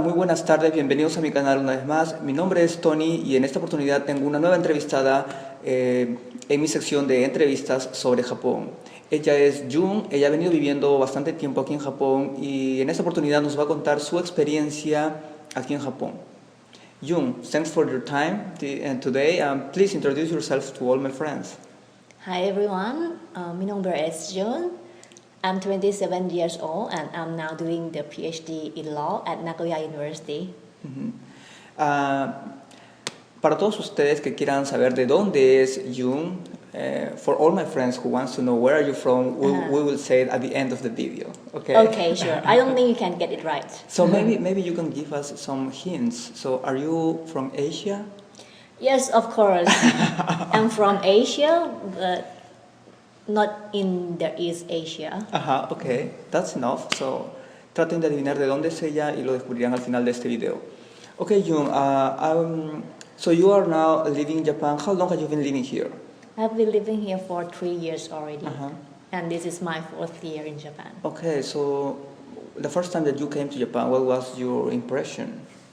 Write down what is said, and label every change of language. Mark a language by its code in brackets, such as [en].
[es] Muy buenas tardes, bienvenidos a mi canal una vez más. Mi nombre es Tony y en esta oportunidad tengo una nueva entrevistada en mi sección de entrevistas sobre Japón. Ella es Jun, ella ha venido viviendo bastante tiempo aquí en Japón y en esta oportunidad nos va a contar su experiencia aquí en Japón. [en] Jun, thanks for your time and today please introduce yourself to all my friends. Hi everyone, my name is Jun. I'm 27 years old and I'm now doing the PhD in law at Nagoya University. [es] Para todos ustedes que quieran saber de dónde es Jun, [en] for all my friends who wants to know where are you from, we will say it at the end of the video. Okay. Okay, sure. I don't think you can get it right. So maybe you can give us some hints. So are you from Asia? Yes, of course. I'm from Asia, but not in the East Asia. Okay, that's enough. [es] So traten de adivinar de dónde es ella y lo descubrirán al final de este video. [en] Okay, Jun, so you are now living in Japan. How long have you been living here? I've been living here for 3 years already, and this is my 4th year in Japan. Okay, so the first time that you came to Japan, what was your impression?